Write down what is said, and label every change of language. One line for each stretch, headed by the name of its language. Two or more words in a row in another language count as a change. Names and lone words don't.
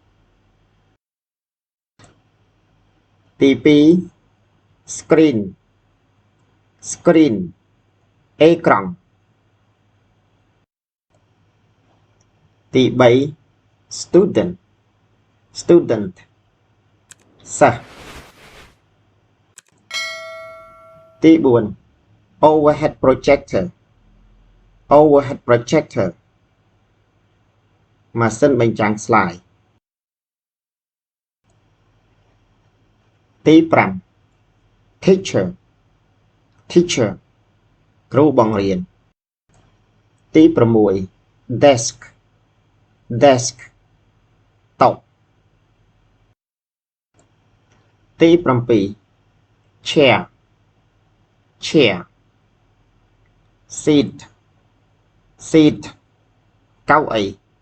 English: ទី2 screen screen អេក្រង់ទី3 student student
Khmer: សិស្សទី4
English: overhead projector overhead projector
Khmer: ម៉ាស៊ីនបញ្ចាំងស្លាយ
English: ទី5 teacher teacher
Khmer: គ្រូបង្រៀនទី6
English: desk desk
Khmer: តុទី7
English: chair chair seat seat កៅអី